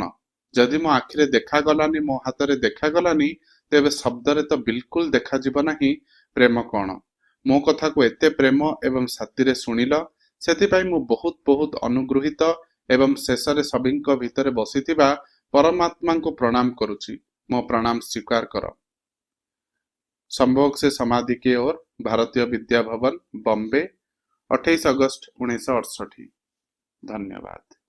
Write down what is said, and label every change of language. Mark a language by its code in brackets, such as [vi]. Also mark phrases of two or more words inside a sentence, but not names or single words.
[or] ଯଦି ମୋ ଆଖିରେ ଦେଖାଗଲାନି, ମୋ ହାତରେ ଦେଖାଗଲାନି, ତେବେ ଶବ୍ଦରେ ତ ବିଲକୁଲ ଦେଖାଯିବ ନାହିଁ ପ୍ରେମ କଣ। ମୋ କଥାକୁ ଏତେ ପ୍ରେମ ଏବଂ ସାଥିରେ ଶୁଣିଲ, ସେଥିପାଇଁ ମୁଁ ବହୁତ ବହୁତ ଅନୁଗୃହୀତ ଏବଂ ଶେଷରେ ସଭିଙ୍କ ଭିତରେ ବସିଥିବା ପରମାତ୍ମାଙ୍କୁ ପ୍ରଣାମ କରୁଛି। ମୋ ପ୍ରଣାମ ସ୍ୱୀକାର କର। [hi] संभोग से समाधि की ओर, भारतीय विद्या भवन, बॉम्बे, 28 अगस्त 1968। धन्यवाद।